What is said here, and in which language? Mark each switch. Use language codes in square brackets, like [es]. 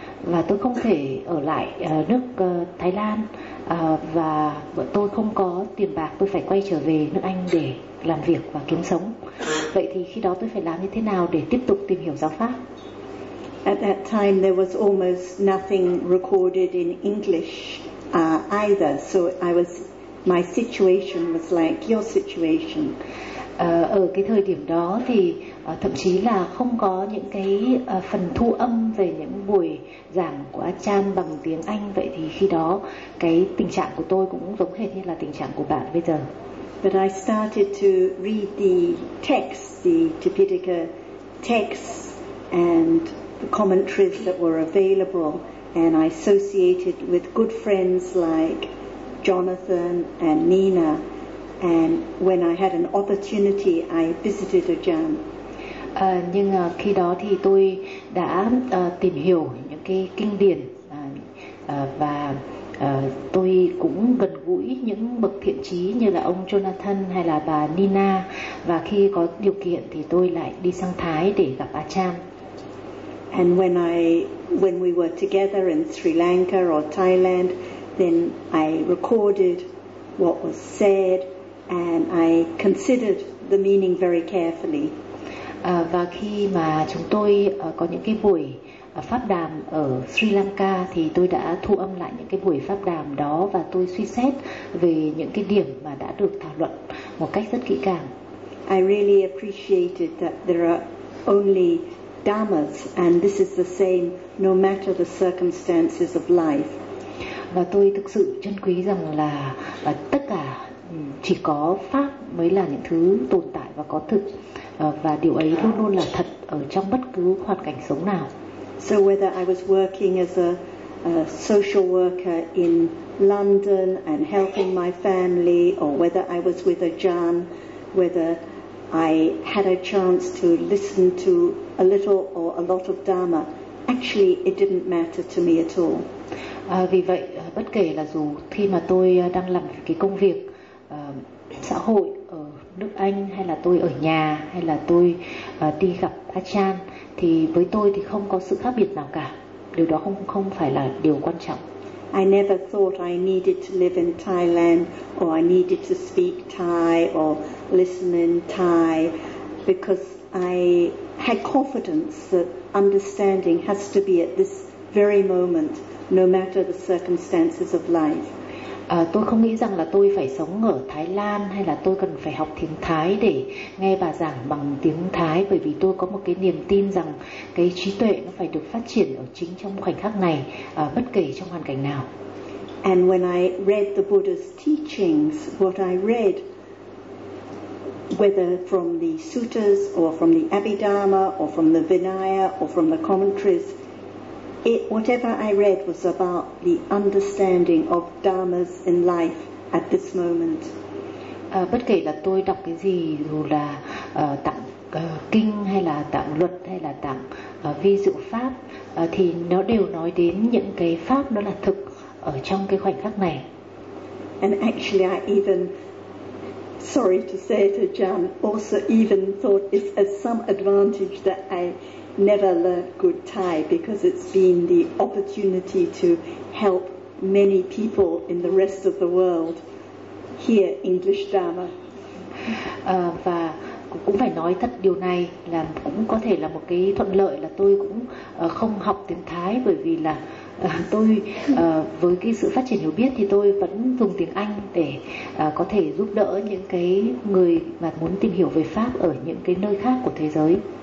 [vi] và tôi không thể ở lại nước Thái Lan, và vợ tôi không có tiền bạc, tôi phải quay trở về nước Anh để làm việc và kiếm sống. Vậy thì khi đó tôi phải làm như thế nào để tiếp tục tìm hiểu giáo pháp? [en] At that time there was almost nothing recorded in English either, so I was, my situation was like your situation. [vi] Ở cái thời điểm đó thì thậm chí là không có những cái phần thu âm về những buổi giảng của A Chan bằng tiếng Anh. Vậy thì khi đó cái tình trạng của tôi cũng giống hệt như là tình trạng của bạn bây giờ. [en] But I started to read the text, the Tipitaka text and the commentaries that were available, and I associated with good friends like Jonathan and Nina, and when I had an opportunity I visited Ajahn. [vi] Nhưng khi đó thì tôi đã tìm hiểu những cái kinh điển và tôi cũng gần gũi những bậc thiện trí như là ông Jonathan hay là bà Nina, và khi có điều kiện thì tôi lại đi sang Thái để gặp Ajahn. [en] And when we were together in Sri Lanka or Thailand, then I recorded what was said and I considered the meaning very carefully. [vi] Và khi mà chúng tôi có những cái buổi pháp đàm ở Sri Lanka thì tôi đã thu âm lại những cái buổi pháp đàm đó và tôi suy xét về những cái điểm mà đã được thảo luận một cách rất kỹ càng. [en] I really appreciated that there are only dhammas and this is the same no matter the circumstances of life. [vi] Và tôi thực sự trân quý rằng là tất cả chỉ có pháp mới là những thứ tồn tại và có thực, và điều ấy luôn luôn là thật ở trong bất cứ hoàn cảnh sống nào. [en] So whether I was working as a social worker in London and helping my family, or whether I was with Ajahn, whether I had a chance to listen to a little or a lot of dharma, actually it didn't matter to me at all. [vi] Vì vậy bất kể là dù khi mà tôi đang làm cái công việc xã hội ở nước Anh, hay là tôi ở nhà, hay là tôi đi gặp Ajahn, thì với tôi thì không có sự khác biệt nào cả. Điều đó không phải là điều quan trọng. [en] I never thought I needed to live in Thailand or I needed to speak Thai or listen in Thai, because I had confidence that understanding has to be at this very moment, no matter the circumstances of life. [vi] Tôi không nghĩ rằng là tôi phải sống ở Thái Lan hay là tôi cần phải học tiếng Thái để nghe bà giảng bằng tiếng Thái, bởi vì tôi có một cái niềm tin rằng cái trí tuệ nó phải được phát triển ở chính trong khoảnh khắc này, bất kể trong hoàn cảnh nào. [en] And when I read the Buddha's teachings, what I read, whether from the suttas or from the Abhidharma or from the Vinaya or from the commentaries, whatever I read was about the understanding of dharmas in life at this moment. [vi] Bất kể là tôi đọc cái gì, dù là tạng kinh hay là tạng luật hay là tạng vi dụ pháp, thì nó đều nói đến những cái pháp nó là thực ở trong cái khoảnh khắc này. [en] And actually I even, sorry to say it, Ajahn, also even thought it's as some advantage that I never learned good Thai, because it's been the opportunity to help many people in the rest of the world hear English Dharma. [vi] Và cũng phải nói thật điều này là cũng có thể là một cái thuận lợi là tôi cũng không học tiếng Thái, bởi vì là tôi với cái sự phát triển hiểu biết thì tôi vẫn dùng tiếng Anh để có thể giúp đỡ những cái người mà muốn tìm hiểu về pháp ở những cái nơi khác của thế giới.